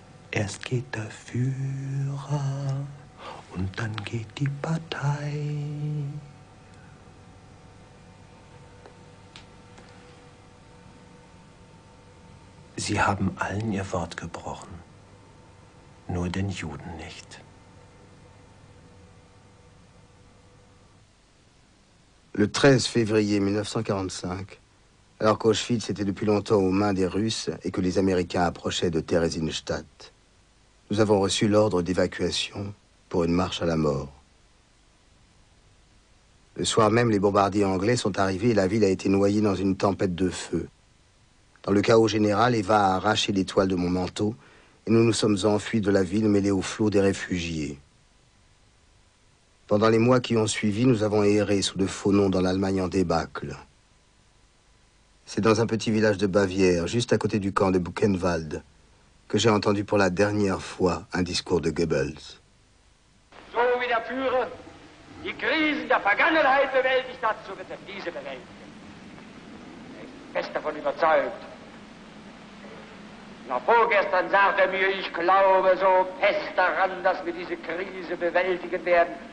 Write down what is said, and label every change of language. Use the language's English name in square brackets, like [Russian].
[German] Erst geht der Führer und dann geht die Partei. Sie haben allen ihr Wort gebrochen, nur den Juden nicht. [French] Le 13 février 1945, alors qu'Auschwitz était depuis longtemps aux mains des Russes et que les Américains approchaient de Theresienstadt, nous avons reçu l'ordre d'évacuation pour une marche à la mort. Le soir même, les bombardiers anglais sont arrivés et la ville a été noyée dans une tempête de feu. Dans le chaos général, Eva a arraché les toiles de mon manteau et nous nous sommes enfuis de la ville mêlés au flot des réfugiés. Pendant les mois qui ont suivi, nous avons erré sous de faux noms dans l'Allemagne en débâcle. C'est dans un petit village de Bavière, juste à côté du camp de Buchenwald, que j'ai entendu pour la dernière fois un discours de Goebbels. [German] So wie der Führer die Krisen der Vergangenheit bewältigt hat, so wird er diese bewältigen. Er ist fest davon überzeugt. Noch vorgestern sagte er mir, ich glaube so fest daran, dass wir diese Krise bewältigen werden.